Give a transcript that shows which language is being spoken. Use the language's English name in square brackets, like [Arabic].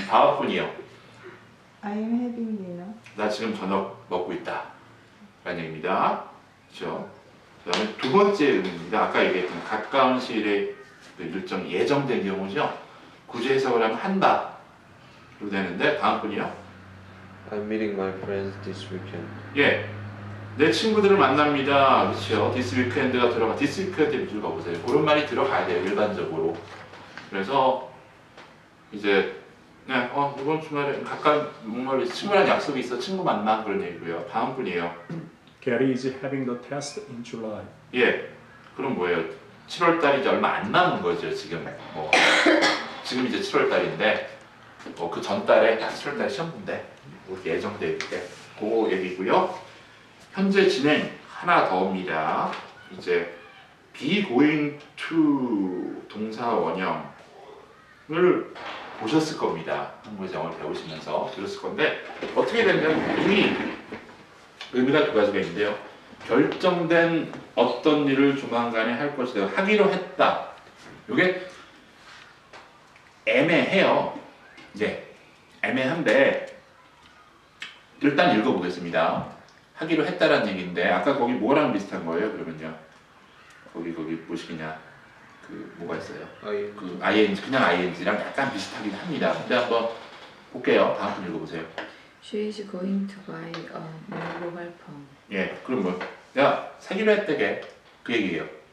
[Korean] 다음 분이요. [English] I'm having dinner. [Korean] 나 지금 저녁 먹고 있다. 라는 얘기입니다. 그렇죠? 그 다음에 두 번째 의미입니다. 아까 얘기했던 가까운 시일에 그 일정 예정된 경우죠. 굳이 해석을 하면 한다. 로 되는데 다음 분이요. [English] I'm meeting my friends this weekend. [Korean] 예. 내 친구들을 만납니다. 그렇죠? [English] This weekend [Korean] 가 들어가. This weekend 밑줄 가보세요. 그런 말이 들어가야 돼요. 일반적으로. 그래서 이제 네, 이번 주말에 가까운 뭔가 친구랑 약속이 있어. 친구 만나 그런 얘기고요. 다음 분이에요. [English] Gary is having the test in July. [Korean] 예. 그럼 뭐예요? 7월 달이 이제 얼마 안 남은 거죠. 지금 지금 이제 7월 달인데 그 전 달에 7월 달에 시험 본대. 예정돼 있대. 그거 얘기고요. 현재 진행 하나 더입니다. 이제 [English] be going to [Korean] 동사 원형을 보셨을 겁니다. 한국에서 영어를 배우시면서 들었을 건데 어떻게 되면 의미가 두 가지가 있는데요. 결정된 어떤 일을 조만간에 할 것이다. 하기로 했다. 이게 애매해요. 네, 애매한데 일단 읽어보겠습니다. 하기로 했다라는 얘기인데 아까 거기 뭐랑 비슷한 거예요? 그러면요. 거기 무엇이냐? 뭐가 있어요? 그 ing 그냥 ing랑 약간 비슷하긴 합니다. 근데 한번 볼게요. 다음 분 읽어보세요. [English] She is going to buy a new mobile phone. [Korean] 예, 그럼 뭐 내가 사기로 했대게 그 얘기예요.